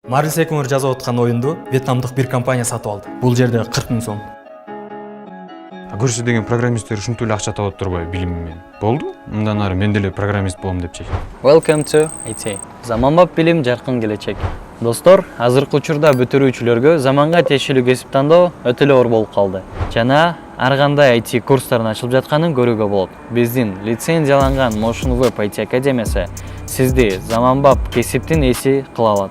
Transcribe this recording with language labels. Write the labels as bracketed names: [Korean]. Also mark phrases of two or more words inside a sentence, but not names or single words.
[Kyrgyz] Марвел Секуңер жазып аткан оюнду вьетнамдык бир компания сатып алды. Бул жерде 40 000 сом. Көрсө деген программисттер ушунтип эле акча табып турбайбы билимим менен. Болду. Мындан ары мен деле программист болом деп чечтим. [English] Welcome to IT. [Kyrgyz] Заманбап билим жаркын келечек. Достор, азыркы учурда бүтүрүүчүлөргө заманга тиешелүү кесип тандоо өтө эле оор болуп калды. Жана ар кандай IT курстардын ачылып жатканын көрүүгө болот. Биздин лицензияланган Motion Web IT Академиясы сизди заманбап кесиптин ээси кыла алат.